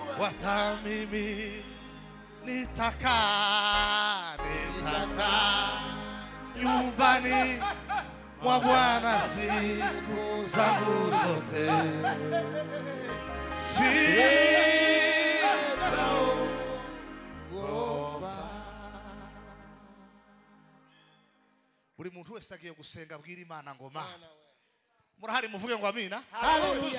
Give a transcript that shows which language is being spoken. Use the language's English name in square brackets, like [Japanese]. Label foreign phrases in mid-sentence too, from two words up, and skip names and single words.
[Swahili] hata mimi nitaka nyumbani mwa Bwana siku zangu zote. [Kinyarwanda] Buri muntu wese agiye gusenga abwira Imana ngo Mana murahari muvuge ngo amina. Haleluya.